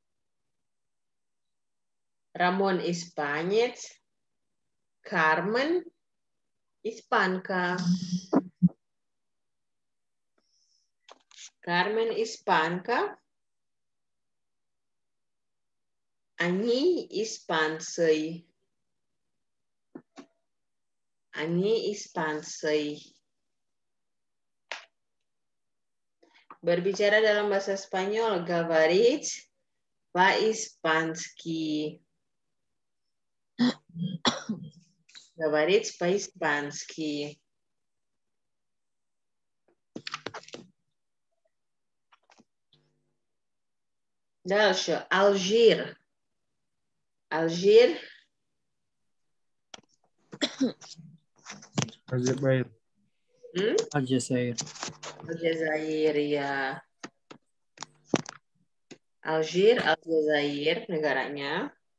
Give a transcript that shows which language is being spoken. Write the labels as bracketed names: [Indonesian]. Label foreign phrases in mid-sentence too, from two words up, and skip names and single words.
[Russian] Carmen Hispanka. Они испанцы. [Indonesian] Berbicara dalam bahasa Spanyol, [Russian] говорить по-испански. Дальше. Алжир. [Indonesian] Aljazair. Aljazair ya. Aljazair negaranya.